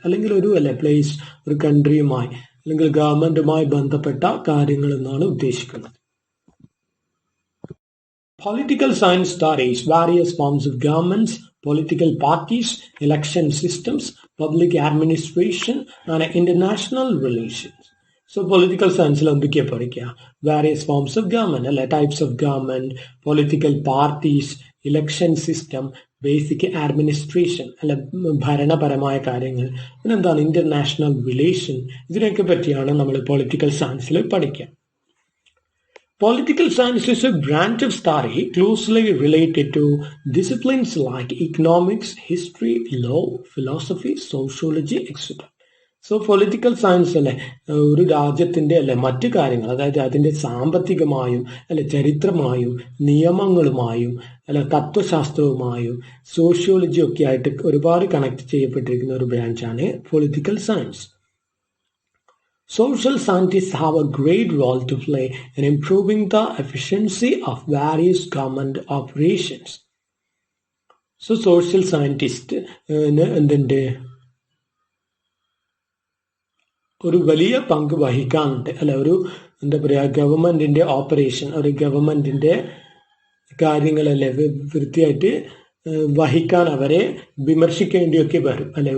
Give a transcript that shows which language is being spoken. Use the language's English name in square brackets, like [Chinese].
[Malayalam] അല്ലെങ്കിൽ ഒരു അല്ലെ പ്ലേസ് ഒരു കൺട്രിയുമായി അല്ലെങ്കിൽ ഗവൺമെന്റുമായി ബന്ധപ്പെട്ട കാര്യങ്ങൾ എന്നാണ് ഉദ്ദേശിക്കുന്നത്. [English] Political science studies various forms of governments, political parties, election systems, public administration, and international relations. [Malayalam] So political science എന്തൊക്കെയാ പഠിക്കുക? [English] Various forms of government, അല്ലെ types of government, political parties, election system, basic administration, അല്ലെ [Malayalam] ഭരണപരമായ കാര്യങ്ങൾ, [English] പിന്നെന്താണ് international relation, [Malayalam] ഇതിനൊക്കെ പറ്റിയാണ് നമ്മൾ പൊളിറ്റിക്കൽ സയൻസിൽ പഠിക്കുക. [English] Political science is a branch of study closely related to disciplines like economics, history, law, philosophy, sociology, etc. [Malayalam] So political science അല്ലെ ഒരു രാജ്യത്തിന്റെ അല്ലെ മറ്റു കാര്യങ്ങൾ, അതായത് അതിന്റെ സാമ്പത്തികമായും അല്ലെ ചരിത്രമായും നിയമങ്ങളുമായും അല്ലെ തത്വശാസ്ത്രവുമായും സോഷ്യോളജി ഒക്കെ ആയിട്ട് ഒരുപാട് കണക്ട് ചെയ്യപ്പെട്ടിരിക്കുന്ന ഒരു ബ്രാഞ്ചാണ് political science. [English] Social scientists have a great role to play in improving the efficiency of various government operations. [Malayalam] So social scientist എന്തിന്റെ ഒരു വലിയ പങ്ക് വഹിക്കാനുണ്ട് അല്ലെ, ഒരു എന്താ പറയാ ഗവൺമെന്റിന്റെ ഓപ്പറേഷൻ, ഒരു ഗവൺമെന്റിന്റെ കാര്യങ്ങളല്ലേ വൃത്തിയായിട്ട് വഹിക്കാൻ അവരെ വിമർശിക്കേണ്ടിയൊക്കെ വരും അല്ലെ.